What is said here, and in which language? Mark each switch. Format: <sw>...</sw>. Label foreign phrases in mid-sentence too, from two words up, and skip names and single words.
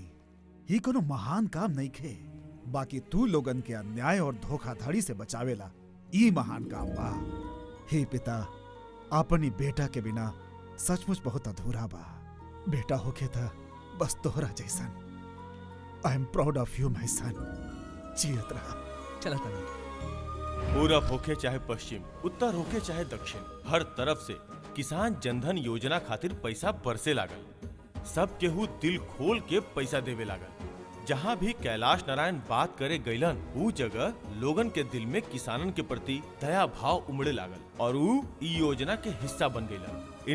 <bho>ही कोनो महान काम नहीं खे, बाकी तू लोगन के अन्याय और धोखाधड़ी से बचावेला ई महान काम बा। हे पिता, अपनी बेटा के बिना सचमुच बहुत अधूरा बा। बेटा होके था बस तोहरा जैसन।</bho> <en>I am proud of you my son.</en> <bho>जियत रहा। चला तनी। पूरब होके चाहे पश्चिम, उत्तर होके चाहे दक्षिण, हर तरफ से किसान जनधन योजना खातिर पैसा बरसे लागल। सब केहू दिल खोल के पैसा देवे लागल। जहाँ भी कैलाश नारायण बात करे गईलन, ऊ जगह लोगन के दिल में किसानन के प्रति दया भाव उमड़े लागल और ऊ ई योजना के हिस्सा बन गईलन।</bho>